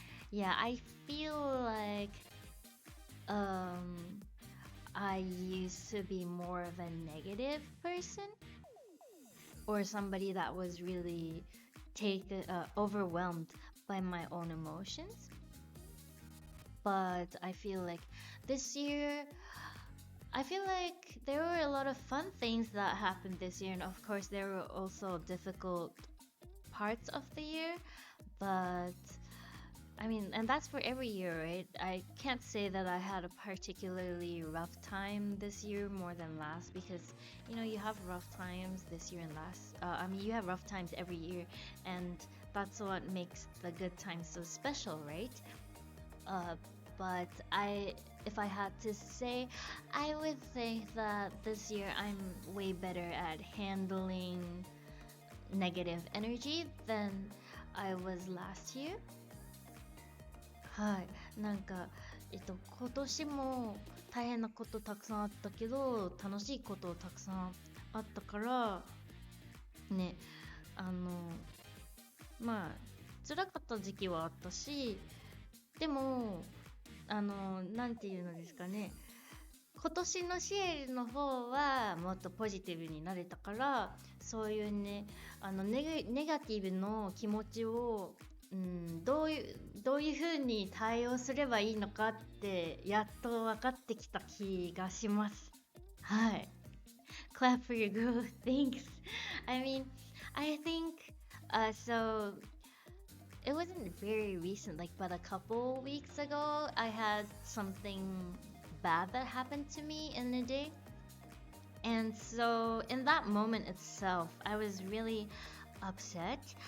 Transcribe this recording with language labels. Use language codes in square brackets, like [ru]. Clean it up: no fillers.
[en] Yeah, I feel like I used to be more of a negative person or somebody that was really overwhelmed by my own emotions. But I feel like this year, I feel like there were a lot of fun things that happened this year, and of course there were also difficult parts of the year, but I mean, and that's for every year, right? I can't say that I had a particularly rough time this year more than last, because you know you have rough times this year and last. You have rough times every year, and that's what makes the good times so special, right? But if I had to say, I would think that this year I'm way better at handling negative energy than I was last year. [ja] はい、なんか、今年も大変なことたくさんあったけど、楽しいことたくさんあったからね、まあ辛かった時期はあったし、でもなんていうのですかね、今年のシエルの方はもっとポジティブになれたから、そういうね、ネガティブの気持ちを、どういう風に対応すればいいのかってやっと分かってきた気がします。 [en] はい。Clap for your growth. Thanks. I mean, I think so it wasn't very recent, like but a couple weeks ago, I had something bad that happened to me in a day. And so in that moment itself, I was really upset.